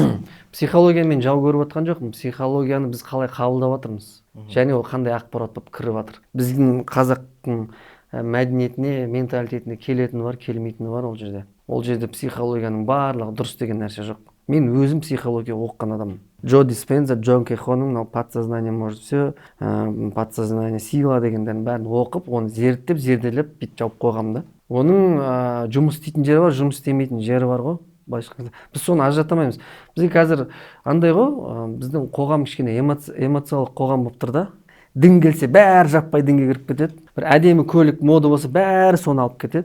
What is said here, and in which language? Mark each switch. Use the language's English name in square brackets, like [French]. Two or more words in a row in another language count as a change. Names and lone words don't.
[Kazakh] Психологиямен жау көріп жатқан жоқпын. Психологияны біз қалай қабылдап жатырмыз. Және ол қандай ақпарат болып кіріп жатыр. Біздің қазақтың мәдениетіне, менталитетіне келетіні бар, келмейтіні бар ол жерде. Ол жерде психологияның барлығы дұрыс деген нәрсе жоқ. Мен өзім психология оқыған адаммын. Джо Диспенза, Джон Кехоның [Russian] подсознание может все, подсознание сила [Kazakh] дегендерін бәрін оқып, оны зерттеп, зерделеп, бүйтіп жауып қойғам да. Оның жұмыс істейтін жері бар, жұмыс істемейтін жері бар ғой. Біз соны ажырата алмаймыз. Бізге қазір андай ғой, біздің қоғам кішкене эмоциялық қоғам болып тұр да. Дін келсе бәрі жаппай дінге кіріп кетеді. Бір әдемі көлік мода болса бәрі соны алып кетеді.